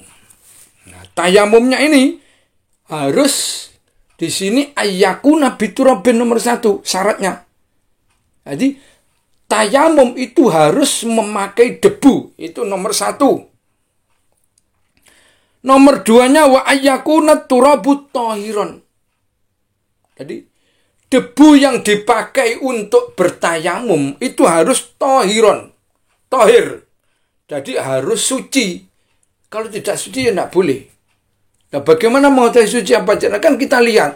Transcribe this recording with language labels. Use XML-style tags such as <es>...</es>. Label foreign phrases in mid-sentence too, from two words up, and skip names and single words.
<id>Nah, tayamumnya ini harus di sini</id> <ar>أن يكون بتراب</ar> <id>nomor 1 syaratnya. Jadi tayamum itu harus memakai debu, itu nomor 1. Nomor 2-nya</id> <ar>وأن يكون التراب طاهرا.</ar> <id>Jadi debu yang dipakai untuk bertayamum itu harus tohiron. Tohir. Jadi harus suci. Kalau tidak suci ya tidak boleh. Nah, bagaimana mau suci apa? Kan kita lihat.</id>